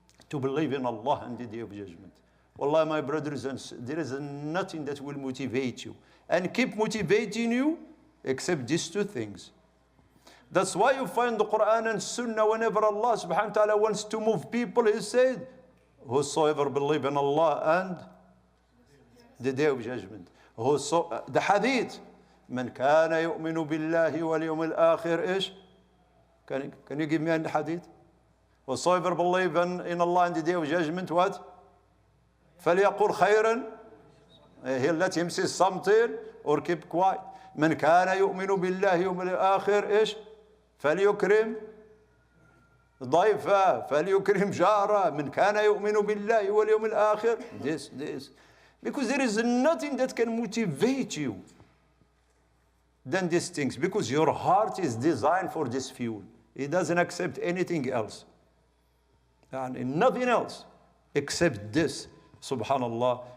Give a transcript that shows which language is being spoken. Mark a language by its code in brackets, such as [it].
[en] To believe in Allah and the Day of Judgment. Wallah, my brothers and sisters, there is nothing that will motivate you and keep motivating you except these two things. That's why you find the Quran and Sunnah, whenever Allah subhanahu wa ta'ala wants to move people, He said, whosoever believe in Allah and the Day of Judgment. The Hadith, [ar] من كان يؤمن بالله واليوم الآخر إيش? [en] Can you give me a Hadith? Whosoever believe in Allah and the Day of Judgment, what? [ar] فليقل خيرا. [en] He'll let him say something or keep quiet. [ar] من كان يؤمن بالله يوم الآخر إيش؟ فليكرم ضيفه فليكرم جاره. من كان يؤمن بالله واليوم الآخر. [en] This. Because there is nothing that can motivate you than these things. Because your heart is designed for this fuel. It doesn't accept anything else. And nothing else except this. Subhanallah.